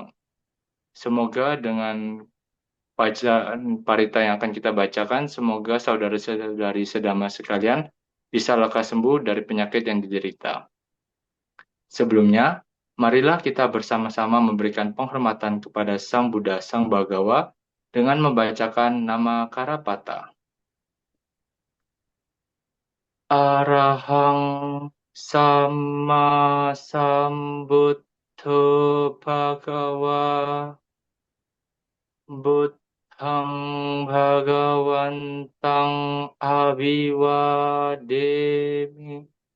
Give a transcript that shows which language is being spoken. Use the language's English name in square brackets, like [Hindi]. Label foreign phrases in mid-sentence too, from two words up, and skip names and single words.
[Indonesian] Semoga dengan bacaan parita yang akan kita bacakan, semoga saudara-saudari sedama sekalian bisa lekas sembuh dari penyakit yang diderita. Sebelumnya, marilah kita bersama-sama memberikan penghormatan kepada Sang Buddha, Sang Bagawa, dengan membacakan nama Karapata. [Pali] Arahang Sama Sambuddho Bhagawa Buddhang Bhagawantang Abiwademi